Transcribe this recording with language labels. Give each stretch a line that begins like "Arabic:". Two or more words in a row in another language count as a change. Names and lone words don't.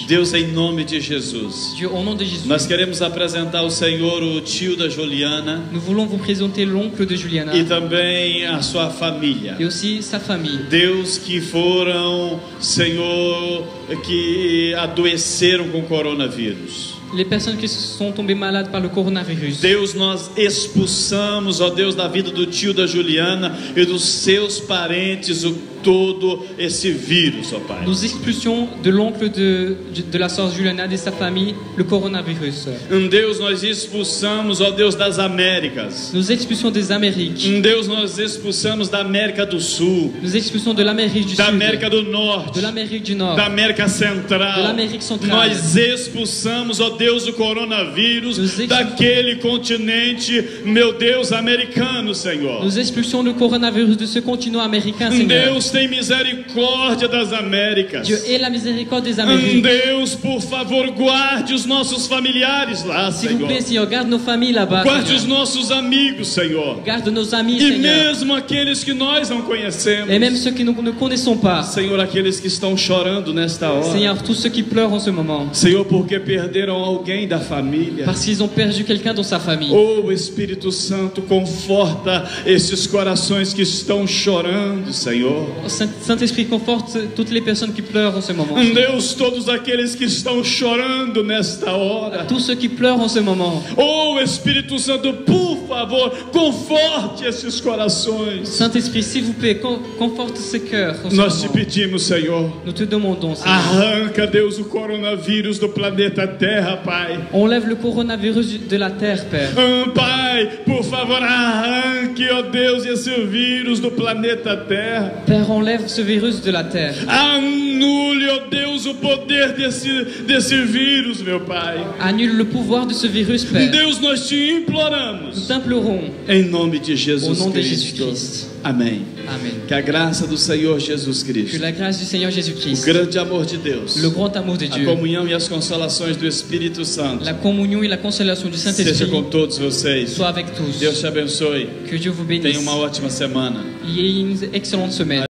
Portuguese: Deus, em nome de Jesus.
French: Dieu, au nom de Jésus.
Portuguese: Nós queremos apresentar ao Senhor o tio da Juliana
French: Nous voulons vous présenter l'oncle de Juliana
Portuguese: e também a sua família.
French: et aussi sa famille.
Portuguese: Deus, que foram, Senhor, que adoeceram com coronavírus.
French: Les personnes qui sont tombées malades par le coronavirus.
Portuguese: Deus, nós expulsamos, ó Deus, da vida do tio da Juliana e dos seus parentes todo esse vírus, ó Pai.
French: Nous expulsions de l'oncle de la sœur Juliana et de sa famille le coronavirus.
Portuguese: Deus, nós expulsamos, ó Deus, das Américas.
French: Nous expulsions des Amériques.
Portuguese: Deus, nós expulsamos da América do Sul,
French: Nous expulsions de l'Amérique du
Portuguese: da
French: Sud.
Portuguese: América do Norte,
French: De l'Amérique du Nord.
Portuguese: da América Central. Da América Central. Nós expulsamos, ó Deus, o coronavírus daquele continente, meu Deus, americano, Senhor.
French: Nous expulsions le coronavirus de ce continent américain, Seigneur.
Portuguese: Deus, tem misericórdia das Américas.
French: Dieu ait la miséricorde des Amériques.
Portuguese: Deus, por favor, guarde os nossos familiares lá,
French: S'il vous
Portuguese: Senhor.
French: plaît, Seigneur, garde nos familles là-bas.
Portuguese: Guarde os
French: Seigneur.
Portuguese: nossos amigos, Senhor.
French: Garde nos amis,
Portuguese: E
French: Seigneur.
Portuguese: mesmo aqueles que nós não conhecemos.
French: Et même ceux que nous ne connaissons pas.
Portuguese: Senhor, aqueles que estão chorando nesta hora.
French: Seigneur, tous ceux qui pleurent en ce moment.
Portuguese: Senhor, porque perderam alguém da família.
French: Parce qu'ils ont perdu quelqu'un dans sa famille.
Portuguese: Oh, Espírito Santo, conforta esses corações que estão chorando, Senhor.
French: Saint-Esprit, conforte toutes les personnes qui pleurent en ce moment.
Portuguese: Deus, todos aqueles que estão chorando nesta hora.
French: Tous ceux qui pleurent en ce moment.
Portuguese: Oh, Espírito Santo, por favor, conforte esses corações.
French: Saint-Esprit, s'il vous plaît, conforte ces cœurs en ce
Portuguese: Nós te
French: moment.
Portuguese: pedimos, Senhor.
French: Nous te demandons, Seigneur.
Portuguese: Arranca, Deus, o coronavírus do planeta Terra, Pai.
French: Enlève le coronavirus de la terre, Père.
Portuguese: Pai, por favor, arranque, ó Deus, esse vírus do planeta Terra.
French: Père, enlève ce virus de la terre.
Portuguese: Anule, ó Deus, o poder desse vírus, meu Pai.
French: Annule le pouvoir de ce virus, Père.
Portuguese: Deus, nós te
French: Nous
Portuguese: imploramos.
French: t'implorons
Portuguese: Em nome de
French: au
Portuguese: Jesus
French: nom de
Portuguese: Cristo.
French: Jésus-Christ.
Portuguese: Amém.
French: Amen.
Portuguese: Que a graça do Senhor Jesus
French: Que
Portuguese: Cristo,
French: la grâce du Seigneur
Portuguese: o
French: Jésus-Christ,
Portuguese: grande amor de Deus,
French: le grand amour de
Portuguese: a
French: Dieu,
Portuguese: comunhão e as consolações do Espírito Santo
French: la communion et la consolation du
Portuguese: seja
French: Saint-Esprit
Portuguese: com todos vocês.
French: soient avec tous.
Portuguese: Deus te abençoe.
French: Que Dieu vous
Portuguese: Tenha
French: bénisse.
Portuguese: uma ótima semana.
French: Il y ait une excellente semaine.